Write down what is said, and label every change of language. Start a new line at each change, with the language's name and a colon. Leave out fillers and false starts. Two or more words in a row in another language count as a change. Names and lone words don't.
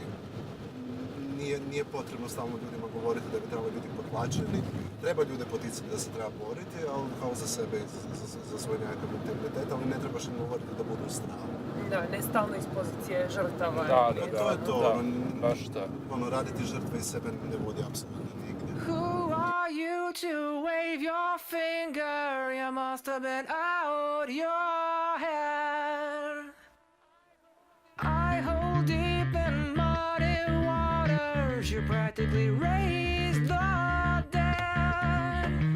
Croatian: Nije potrebno stalno ljudima govoriti da bi trebali biti potlačeni. Treba ljude poticati da se treba boriti, ali kao za sebe i za svoj nekakav integritet, ali ne trebaš im govoriti da budu u strahu. Da, ne stalno iz pozicije žrtava. Da, to je to. Baš da. Raditi žrtve iz sebe ne vodi apsolutno nigdje.
English: Who are you you to wave your finger. You must have been out your head. I hold deep in muddy waters. You practically raised the dead.